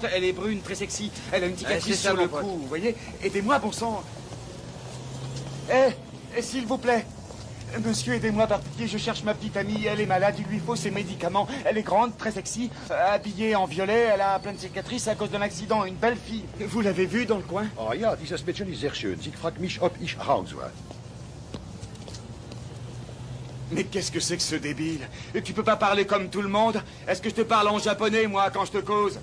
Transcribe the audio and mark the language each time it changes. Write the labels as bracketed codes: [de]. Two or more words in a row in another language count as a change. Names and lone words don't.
[fr] Elle est brune, très sexy. Elle a une cicatrice sur le cou, vous voyez? Aidez-moi, bon sang. S'il vous plaît. Monsieur, aidez-moi par pitié, je cherche ma petite amie, elle est malade, il lui faut ses médicaments. Elle est grande, très sexy, habillée en violet, elle a plein de cicatrices à cause d'un accident, une belle fille. Vous l'avez vue dans le coin? [de] Oh ja, dieses Mädchen ist sehr schön. Sie fragt mich, ob ich raus war. [fr] Mais qu'est-ce que c'est que ce débile? Tu peux pas parler comme tout le monde? Est-ce que je te parle en japonais, moi, quand je te cause?